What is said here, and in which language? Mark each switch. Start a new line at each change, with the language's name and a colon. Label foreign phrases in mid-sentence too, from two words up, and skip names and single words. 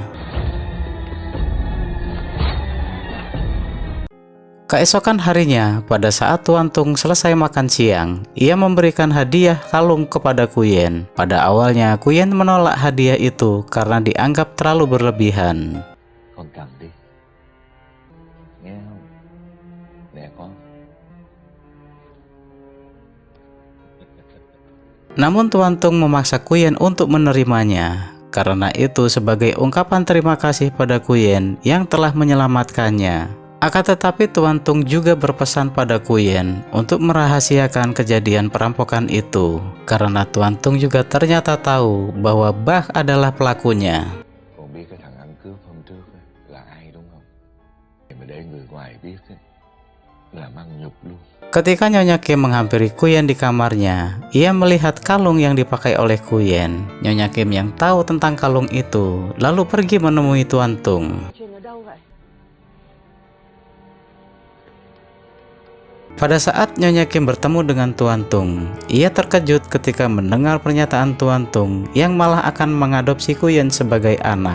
Indonesian: Keesokan harinya, pada saat Tuan Tung selesai makan siang, ia memberikan hadiah kalung kepada Kuyen. Pada awalnya, Kuyen menolak hadiah itu karena dianggap terlalu berlebihan.
Vietnamese: Con cầm đi. Nghe không? Nè con.
Indonesian: Namun Tuan Tung memaksa Kuyen untuk menerimanya. Karena itu sebagai ungkapan terima kasih pada Kuyen yang telah menyelamatkannya. Akan tetapi Tuan Tung juga berpesan pada Kuyen untuk merahasiakan kejadian perampokan itu, karena Tuan Tung juga ternyata tahu bahwa Bah adalah pelakunya.
Vietnamese: Con biết cái thằng ăn cướp hôm trước là ai đúng không? Mà để người ngoài biết làm ăn nhục luôn.
Indonesian: Ketika Nyonya Kim menghampiri Kuyen di kamarnya, ia melihat kalung yang dipakai oleh Kuyen. Nyonya Kim yang tahu tentang kalung itu lalu pergi menemui Tuan Tung. Pada saat Nyonya Kim bertemu dengan Tuan Tung, ia terkejut ketika mendengar pernyataan Tuan Tung yang malah akan mengadopsi Kuyen sebagai anak.